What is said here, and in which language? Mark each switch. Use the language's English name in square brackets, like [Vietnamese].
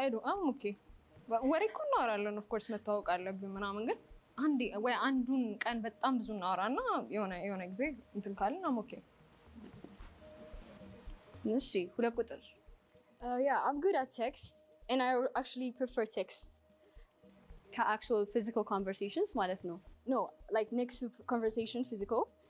[English] I'm okay [Amharic] ወሬ እኮ እናወራለን ኦፍ ኮርስ መታወቅ አለብን ምናምን፣ ግን አንዴ ወይ አንዱን ቀን በጣም ብዙ እናወራና የሆነ ጊዜ እንትን ካልን I'm okay። እሺ 2 ቁጥር [English] Yeah, I'm good at text, and I actually prefer text. ከአክቹዋል ፊዚካል ኮንቨርሴሽንስ [Amharic] ማለት ነው? [English] No, like next to conversation, physical.